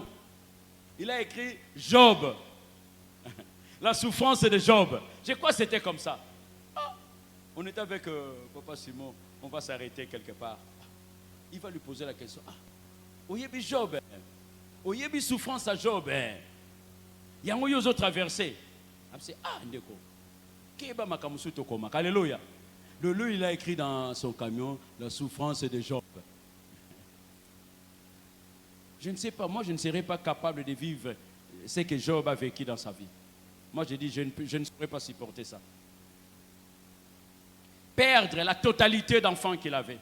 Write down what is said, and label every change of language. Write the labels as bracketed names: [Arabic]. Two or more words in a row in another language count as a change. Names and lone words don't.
[French] Il a écrit Job. La souffrance de Job. Je crois que c'était comme ça. Ah, on était avec papa Simon. On va s'arrêter quelque part. Il va lui poser la question. [Lingala] Ah, oyebi Job. Oyebi souffrance à Job. [French] Il y a un autre traversé. Ah, ndeko. [Lingala] Keba makamusu tokoma. [French] Alléluia. Lui, il a écrit dans son camion la souffrance de Job. Je ne sais pas, moi je ne serais pas capable de vivre ce que Job a vécu dans sa vie. Moi je dis, je ne saurais pas supporter ça. Perdre la totalité d'enfants qu'il avait.